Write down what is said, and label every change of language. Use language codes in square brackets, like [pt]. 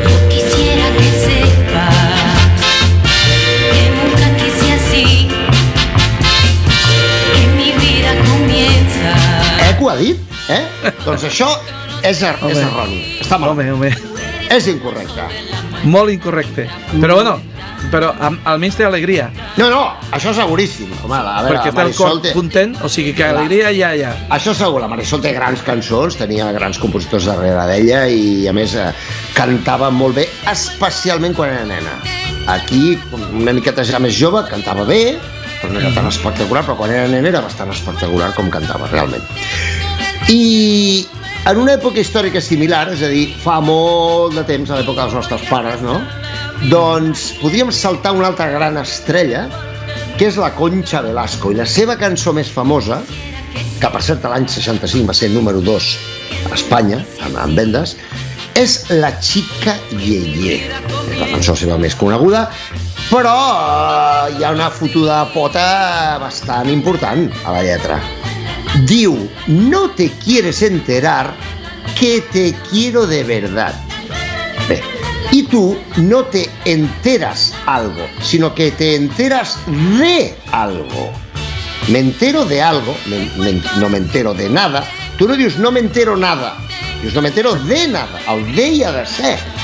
[es] Quisiera que sepas que nunca quise así, que mi vida comienza. [ca] Eco ha dit, Doncs això és erroni. Està mal. Home. És incorrecte. Molt incorrecte. Però bueno, almenys té alegria. No, això és seguríssim. Home, a veure, perquè té el cor content, o sigui que alegria ja. Això segur, la Marisol té grans cançons, tenia grans compositors darrere d'ella i a més cantava molt bé, especialment quan era nena. Aquí, una miqueta ja més jove, cantava bé, però no era tan espectacular, però quan era nen era bastant espectacular com cantava, realment. I en una època històrica similar, és a dir, fa molt de temps, a l'època dels nostres pares, no? Doncs podríem saltar una altra gran estrella, que és la Concha Velasco, i la seva cançó més famosa, que per cert l'any 65 va ser número 2 a Espanya, en vendes, és La Chica Yeye. És la cançó seva més coneguda, però hi ha una fotuda pota bastant important a la lletra. Diu, [es] no te quieres enterar que te quiero de verdad. Bé, y tú no te enteras algo, sino que te enteras de algo. Me entero de algo, no me entero de nada. [ca] Tu no dius [es] no me entero nada, [ca] dius [es] no me entero de nada, [ca] el de hi ha de ser.